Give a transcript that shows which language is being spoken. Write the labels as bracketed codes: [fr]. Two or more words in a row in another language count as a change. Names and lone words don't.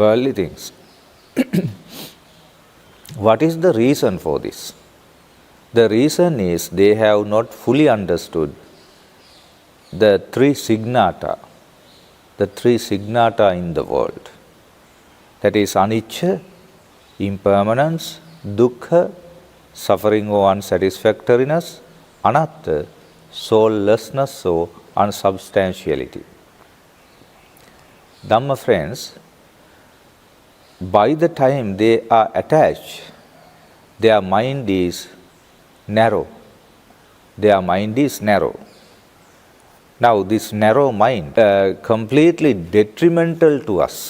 [en] What is the reason for this? The reason is they have not fully understood the three signata in the world. That is anicca, impermanence, dukkha, suffering or unsatisfactoriness, anatta, soullessness or unsubstantiality. Dhamma friends, by the time they are attached, their mind is narrow. Now this narrow mind, completely detrimental to us.